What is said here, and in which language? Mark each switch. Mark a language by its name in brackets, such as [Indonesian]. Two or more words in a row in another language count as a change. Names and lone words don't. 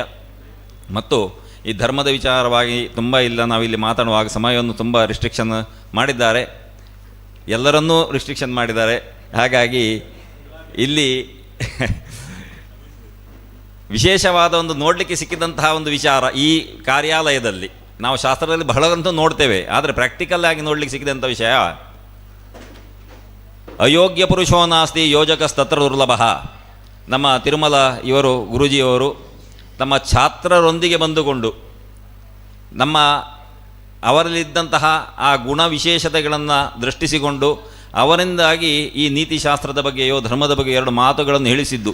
[Kannada] ಮತ್ತು ಈ ಧರ್ಮದ ವಿಚಾರವಾಗಿ ತುಂಬ ಇಲ್ಲ, ನಾವಿಲ್ಲಿ ಮಾತಾಡುವಾಗ ಸಮಯವನ್ನು ತುಂಬ ರಿಸ್ಟ್ರಿಕ್ಷನ್ ಮಾಡಿದ್ದಾರೆ, ಎಲ್ಲರನ್ನೂ ರಿಸ್ಟ್ರಿಕ್ಷನ್ ಮಾಡಿದ್ದಾರೆ. ಹಾಗಾಗಿ ಇಲ್ಲಿ ವಿಶೇಷವಾದ ಒಂದು ನೋಡಲಿಕ್ಕೆ ಸಿಕ್ಕಿದಂತಹ ಒಂದು ವಿಚಾರ ಈ ಕಾರ್ಯಾಲಯದಲ್ಲಿ, ನಾವು ಶಾಸ್ತ್ರದಲ್ಲಿ ಬಹಳಂತೂ ನೋಡ್ತೇವೆ, ಆದರೆ ಪ್ರಾಕ್ಟಿಕಲ್ ಆಗಿ ನೋಡಲಿಕ್ಕೆ ಸಿಕ್ಕಿದಂಥ ವಿಷಯ, [Sanskrit] ಅಯೋಗ್ಯ ಪುರುಷೋ ನಾಸ್ತಿ ಯೋಜಕಸ್ತತ್ರ ದುರ್ಲಭ. [Kannada] ನಮ್ಮ ತಿರುಮಲ ಇವರು ಗುರೂಜಿಯವರು ತಮ್ಮ ಛಾತ್ರರೊಂದಿಗೆ ಬಂದುಕೊಂಡು ಅವರಲ್ಲಿದ್ದಂತಹ ಆ ಗುಣ ವಿಶೇಷತೆಗಳನ್ನು ದೃಷ್ಟಿಸಿಕೊಂಡು ಅವರಿಂದಾಗಿ ಈ ನೀತಿಶಾಸ್ತ್ರದ ಬಗ್ಗೆಯೋ ಧರ್ಮದ ಬಗ್ಗೆ 2 ಮಾತುಗಳನ್ನು ಹೇಳಿಸಿದ್ದು.